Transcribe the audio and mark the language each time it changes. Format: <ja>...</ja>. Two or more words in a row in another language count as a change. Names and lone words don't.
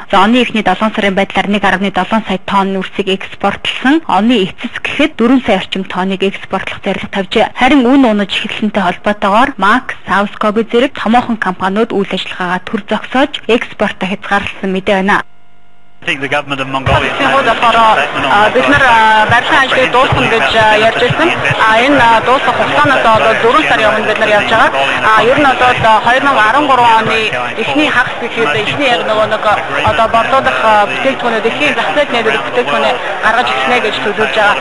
<mn>За оны эхний 7 сарын байдлаар 1.7 сая тонн нүрсийг экспортлсон. Оны эцэс гэхэд 4 сая орчим тонныг экспортлох зорилго тавьжээ. Харин үн унаж эхэлсэнтэй холбоотойгоор Max, Southcobe зэрэг томоохон компаниуд үйл ажиллагаагаа төр зогсоож экспортоо хязгаарласан мэдээ байна.</mn> <en>think the government of Mongolia</en> <mn>бид нар барилгын ажлыг дуусгах гэж ярьж байсан. Энэ дуусгах хугацаанаас одоо 4 сарын өмнө бид нар явж байгаа. Ер нь одоо 2013 оны эхний хагас гэхэд эхний яг нөгөө нэг одоо борлуулах бүтээгдэхүүнүүд дэлхийн зах зээлд нээлттэй бүтээгдэхүүнээ гаргаж ирснэ гэж төлөвлөж байгаа.</mn>